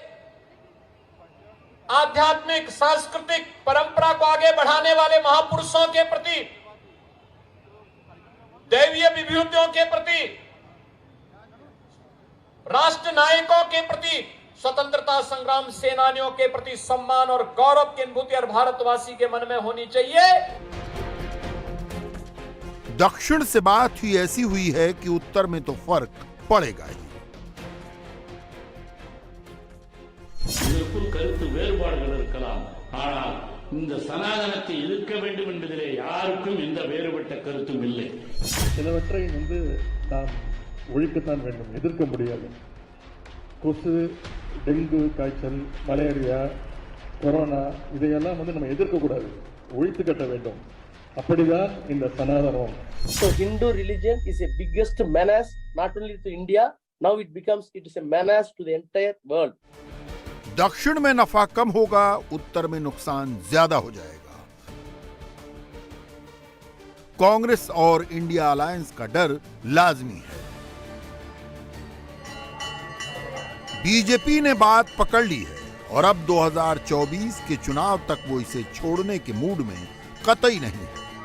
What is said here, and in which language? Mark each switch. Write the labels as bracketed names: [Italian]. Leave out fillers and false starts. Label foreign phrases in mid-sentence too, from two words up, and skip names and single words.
[Hindi] आध्यात्मिक सांस्कृतिक परंपरा को आगे बढ़ाने वाले महापुरुषों के प्रति, दैवीय विभूतियों के प्रति, राष्ट्र नायकों के प्रति, स्वतंत्रता संग्राम सेनानियों के प्रति सम्मान और गौरव की अनुभूति हर भारतवासी के मन में होनी चाहिए। दक्षिण से बात ही ऐसी हुई है कि उत्तर में तो फर्क पड़ेगा ही। [Tamil] இதற்குள் கருத்து வேறுபாடுகள் இருக்கலாம். ஆனால் இந்த சனாதனத்தை எதிர்க்க வேண்டும் என்பதிலே யாருக்கும் எந்த வேறுபட்ட கருத்தும் இல்லை. சிலவற்றை நாம் ஒழிக்கத்தான் வேண்டும், எதிர்க்க முடியாது. கொசு, டெங்கு காய்ச்சல், மலேரியா, கொரோனா இதையெல்லாம் நம்ம எதிர்க்கக்கூடாது, ஒழித்து கட்ட வேண்டும். அப்படிதான் இந்த சனாதனம். [English] So Hindu religion is a biggest menace not only to India, now it is a menace to the entire world. [Hindi] दक्षिण में नफा कम होगा, उत्तर में नुकसान ज्यादा हो जाएगा। कांग्रेस और इंडिया अलायंस का डर लाजमी है। बीजेपी ने बात पकड़ ली है और अब 2024 के चुनाव तक वो इसे छोड़ने के मूड में कतई नहीं है।